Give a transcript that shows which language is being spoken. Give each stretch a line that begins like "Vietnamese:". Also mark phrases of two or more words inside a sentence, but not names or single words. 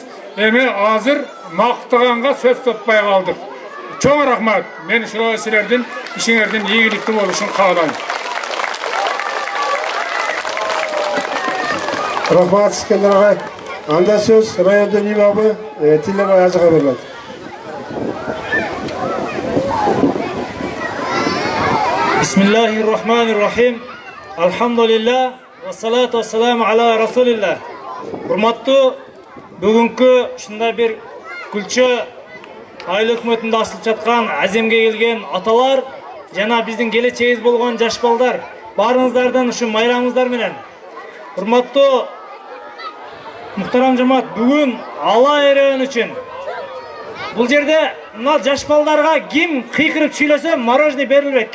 Kyrgyz: Эми азыр мактаганга сөз таппай калдык. Чоң рахмат. Мен ушул силердин ишиңердин ийгиликтүү болушун каалайм. Рахмат Искендер агай. Анда сөз райондун имамы Тилебай ажыга берилет.
Arabic: بسم الله الرحمن الرحيم. الحمد لله. والصلاة والسلام على رسول الله.
Kyrgyz: Урматтуу, бүгүнкү ушундай бир Gülçe айыл өкмөтүндө асылып жаткан аземге келген аталар жана биздин келечегибиз болгон жаш балдар, баарыңыздардын ушу майрамыңыздар менен. Урматтуу мухтарам жамаат, бүгүн Алай району үчүн бул жерде мына жаш балдарга ким кыйкырып сүйлөсө мороженое берилбейт.